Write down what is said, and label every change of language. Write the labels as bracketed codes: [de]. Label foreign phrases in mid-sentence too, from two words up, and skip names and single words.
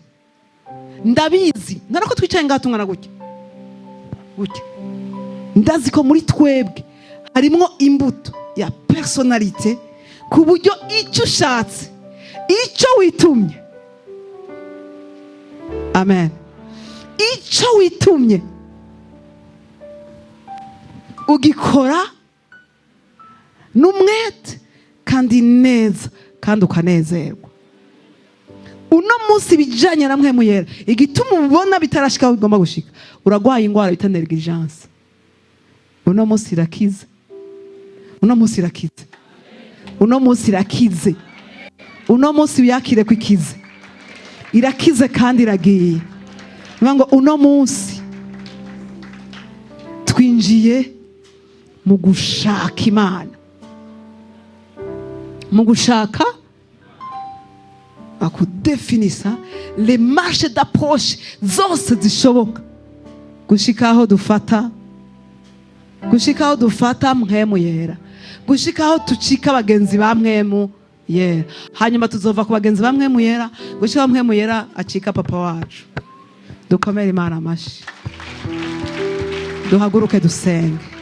[rn] Ndabizi ntarako twicaye ngaho tungana gutya gutya, ndazi ko muri twebwe harimo imbuto ya personalite ku buryo icyo ushatse, icyo witumye, amen, icyo witumye ugikora n'umwete kandi neza kandi ukanezerwa. Uno munsi bijanye na Mpwemu Yera, igituma ubona bitarashika aho bigomba gushika, uragwaye ingwara bita negligence. Uno munsi irakize, uno munsi irakize, uno munsi irakize, uno munsi uyakire ko ikize, irakize kandi iragiye. Ngo uno munsi twinjiye mu gushaka Imana, mu gushaka akudefinisa [fr] les marches d'approche [rn] zose zishoboka gushikaho dufata, gushikaho dufata Mpwemu Yera, gushikaho tucika abagenzi ba Mpwemu Yera. Hanyuma tuzova ku bagenzi ba Mpwemu Yera gushikaho Mpwemu Yera acika papa wacu. Dukomere Imana amashi, duhaguruke dusenge.